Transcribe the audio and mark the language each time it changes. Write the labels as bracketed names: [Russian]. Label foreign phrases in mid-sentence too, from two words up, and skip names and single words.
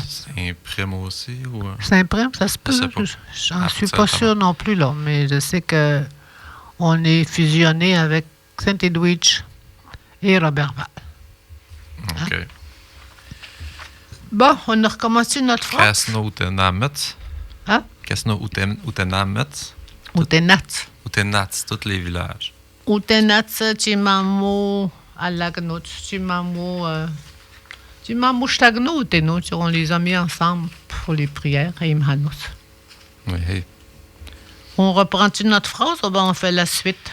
[French] Saint-Prime aussi, ou... Saint-Prime, ça se peut. sais pas. J'en suis pas sûr non plus, là, mais je sais que on est fusionné avec Saint-Édouard et Robertval. OK. Bon, on a recommencé notre phrase. [Innu-aimun] Kasno Utenamet. [French] Hein? [Innu-aimun] Kasno Utenamet. [French] Outenat. Utenats, tous les villages. Outenat, Timamo, Alagnot, Timamo, Stagno, Outenot, on les a mis ensemble pour les prières à Imhanos. Oui. On reprend-tu notre phrase ou ben on fait la suite?